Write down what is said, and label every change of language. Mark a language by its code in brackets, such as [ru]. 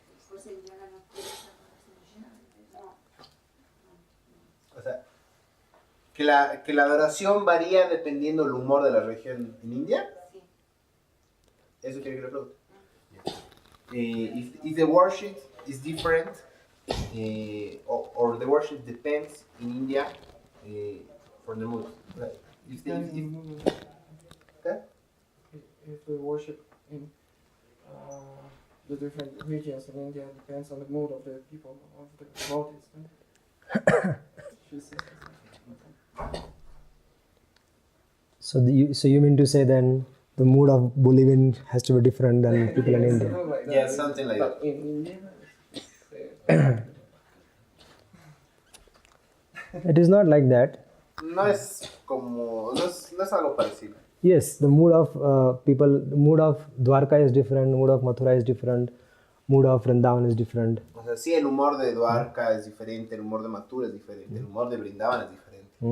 [es] Pues el yoga no quiere esa adoración. No. O sea, que la adoración varía dependiendo del humor de la región en India. Sí. Eso quiere que le pregunte. [en] If the worship is different, or the worship depends in India for the mood. Right. Okay? If we worship in the different regions in India, depends on the mood of the people, of the devotees. She says. So you mean to say then the mood of Bolivian has to be different than people in India? Something like that. Yeah, something like But that. in India, It is not like that. [es] No es como, no es algo parecido. [en] Yes, the mood of people, the mood of Dwarka is different, mood of Mathura is different, mood of Vrindavan is different. [es] O sea, sí, el humor de Dwarka es diferente, el humor de Mathura es diferente, el humor de Brindavan es diferente.